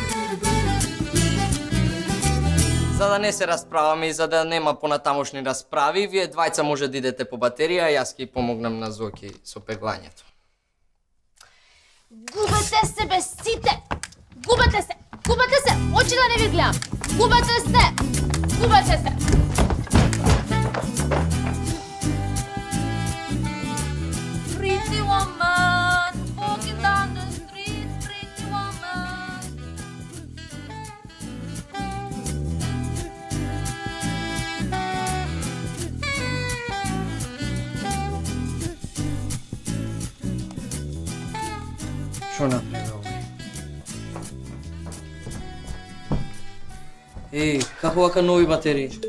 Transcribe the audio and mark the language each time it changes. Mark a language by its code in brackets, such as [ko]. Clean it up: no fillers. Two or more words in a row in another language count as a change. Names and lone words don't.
[mk] За да не се расправаме и за да нема понатамошни расправи, вие двајца може да идете по батерија, јас ќе помогнам на Зоки со пеглањето. Губете се бе сите! Губете се! Губете се! Очи да не ви гледам! Губете се! Губете се! [en] Pretty woman, walking down the street, pretty woman. [mk] Шо направи овој? Еј, како вака нови батерии?